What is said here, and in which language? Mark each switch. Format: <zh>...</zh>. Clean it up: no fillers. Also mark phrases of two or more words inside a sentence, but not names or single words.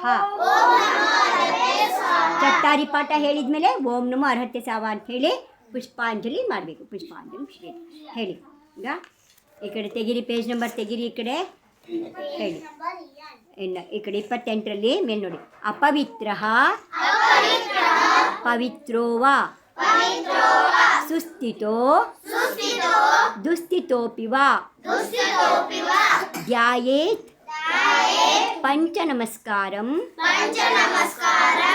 <sa>ಓಂ ನಮೋ ಅರ್ಹತೆ ಸ್ವಾಹ</sa> <kn>ಚಟ್ಟಾರಿ ಪಾಠ ಹೇಳಿದ್ಮೇಲೆ</kn> <sa>ಓಂ ನಮೋ ಅರ್ಹತೆ ಸ್ವಾಹ</sa> <kn>ಅಂತ ಹೇಳಿ ಪುಷ್ಪಾಂಜಲಿ ಮಾಡಬೇಕು ಪುಷ್ಪಾಂಜಲಿ ಹೇಳಿ ಈಗ ಈ ಕಡೆ ತೆಗಿರಿ</kn> <en>page number</en> <kn>ತೆಗಿರಿ ಈ ಕಡೆ ಹೇಳಿ ಇನ್ನು ಈ ಕಡೆ 28ರಲ್ಲಿ ಮೇಲೆ ನೋಡಿ</kn> <sa>ಅಪವಿತ್ರ ಪವಿತ್ರೋ ವಾ ಪವಿತ್ರೋ ಸುಸ್ಥಿತೋ ಸುಸ್ಥಿತೋ ದುಸ್ಥಿತೋಪಿ ವಾ ದುಸ್ಥಿತೋಪಿ ವಾ ಧ್ಯಾಯೇತ್ ಧ್ಯಾಯೇತ್ ಪಂಚನಮಸ್ಕಾರಂ ಪಂಚ ನಮಸ್ಕಾರಂ</sa>